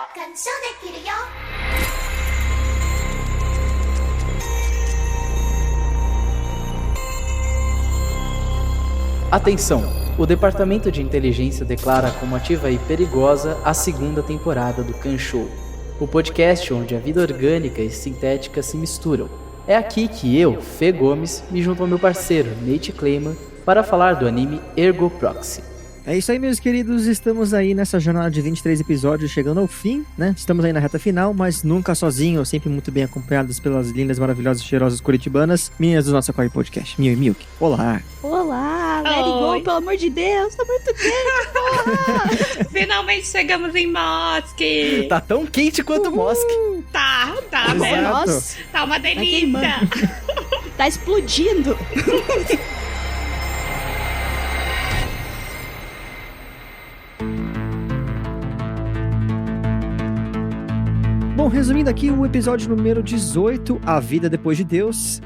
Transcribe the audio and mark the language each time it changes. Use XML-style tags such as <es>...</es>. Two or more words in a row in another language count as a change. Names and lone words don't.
<ja>ショできるよ。</ja> <pt>Atenção! O Departamento de Inteligência declara como ativa e perigosa a segunda temporada do Kanshou, o podcast onde a vida orgânica e sintética se misturam. É aqui que eu, Fê Gomes, me junto ao meu parceiro, Nate Kleiman, para falar do anime Ergo Proxy. É isso aí, meus queridos, estamos aí nessa jornada de 23 episódios chegando ao fim, né? Estamos aí na reta final, mas nunca sozinho, sempre muito bem acompanhados pelas lindas, maravilhosas, cheirosas curitibanas, meninas do nosso Aquário Podcast, Mil e Milk. Olá! Olá,</pt> <en>let it go,</en> <pt>pelo amor de Deus, tá muito quente, porra! Finalmente chegamos em Mosque! Tá tão quente quanto Mosque! Tá, Exato. né? Nossa, Tá uma delícia! queimando. Tá explodindo! Bom, resumindo aqui o episódio número 18, A Vida Depois de Deus.</pt>